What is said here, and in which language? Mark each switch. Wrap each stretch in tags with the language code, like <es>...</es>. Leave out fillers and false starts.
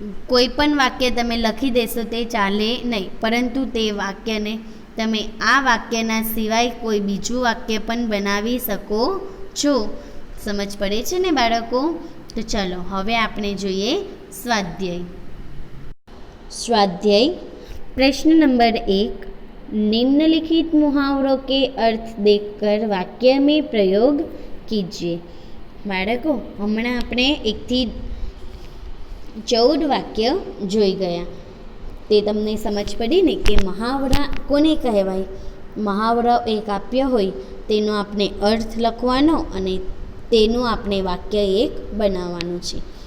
<gu>કોઈ પણ વાક્ય તમે લખી દેશો તે ચાલે નહીં, પરંતુ તે વાક્યને તમે આ વાક્યના સિવાય કોઈ બીજું વાક્ય પણ બનાવી શકો છો. સમજ પડે છે ને બાળકો? તો ચલો હવે આપણે જોઈએ स्वाध्याय.</gu> <hi>स्वाध्याय प्रश्न नंबर 1. निम्नलिखित मुहावरों के अर्थ देखकर वाक्य में प्रयोग कीजिए.</hi> <gu>बाळको हमणां આપણે 1 થી 14 વાક્ય જોઈ ગયા. તે તમને સમજ પડી ને કે મહાવરા કોને કહેવાય? મહાવરો એક આપ્ય હોય તેનો આપણે અર્થ લખવાનો અને તેનું આપણે વાક્ય એક બનાવવાનું છે.</gu>